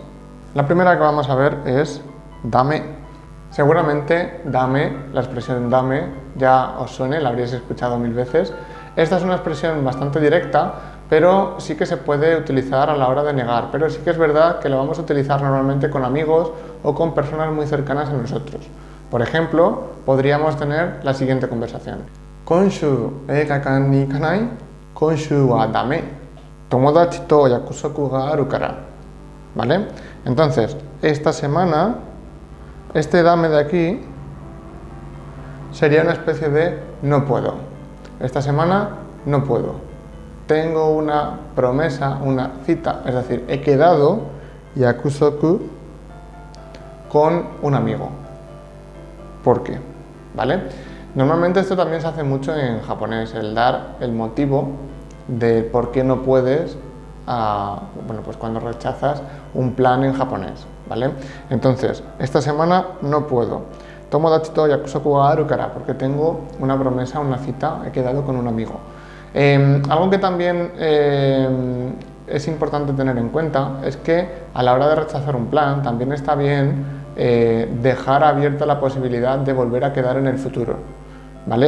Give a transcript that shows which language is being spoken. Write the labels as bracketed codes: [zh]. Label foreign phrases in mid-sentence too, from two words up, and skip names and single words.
[es] La primera que vamos a ver es dame. Seguramente dame, la expresión dame ya os suene, la habréis escuchado mil veces. Esta es una expresión bastante directa, pero sí que se puede utilizar a la hora de negar, pero sí que es verdad que lo vamos a utilizar normalmente con amigos o con personas muy cercanas a nosotros. Por ejemplo, podríamos tener la siguiente conversación. [ja] 今週映画館に行かない? 今週はダメ。友達と約束があるから. [es] ¿Vale? Entonces, esta semana, este dame de aquí sería una especie de no puedo. Esta semana no puedo. Tengo una promesa, una cita, es decir, he quedado yakusoku con un amigo. ¿Por qué? ¿Vale? Normalmente esto también se hace mucho en japonés, el dar el motivo de por qué no puedes bueno, pues cuando rechazas un plan en japonés, ¿vale? Entonces, esta semana no puedo. [ja] 友達と約束があるから, [es] porque tengo una promesa, una cita, he quedado con un amigo. Algo que también es importante tener en cuenta es que a la hora de rechazar un plan también está bien dejar abierta la posibilidad de volver a quedar en el futuro, ¿vale?